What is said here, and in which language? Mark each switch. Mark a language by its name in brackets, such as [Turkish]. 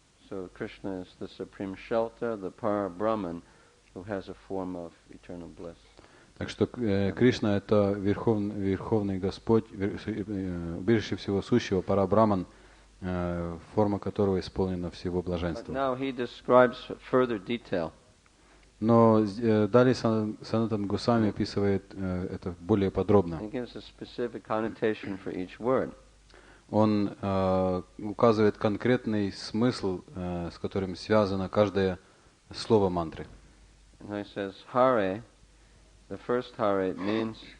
[English] So Krishna is the supreme shelter, the Para-Brahman, who has a form of eternal bliss. [Russian] Так что Кришна — это верховный Господь, убежище всего сущего, Пара-Браман, форма которого исполнена всего блаженства. [English] Now he describes further detail. [Russian] Но далее Санатан Госвами описывает это более подробно. [English] He gives a specific connotation for each word. [Russian] Он указывает конкретный смысл, с которым связано каждое слово мантры. [English] And he says, Hare, the first Hare means...